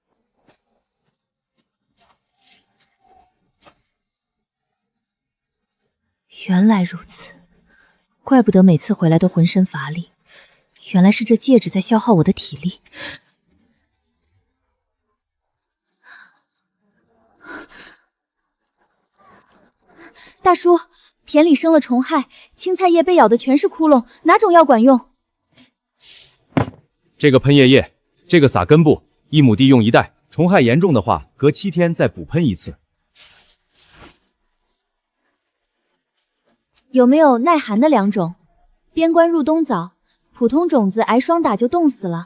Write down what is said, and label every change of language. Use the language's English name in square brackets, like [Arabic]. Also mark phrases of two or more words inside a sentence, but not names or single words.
[Chinese] 原來如此，怪不得每次回來都渾身乏力，原來是這戒指在消耗我的體力。大叔，田裡生了蟲害，青菜葉被咬的全是窟窿，哪種藥管用？這個噴葉液，這個撒根部，1畝地用1袋，蟲害嚴重的話，隔7天再補噴1次。有沒有耐寒的2種？邊關入冬早，普通種子挨霜打就凍死了。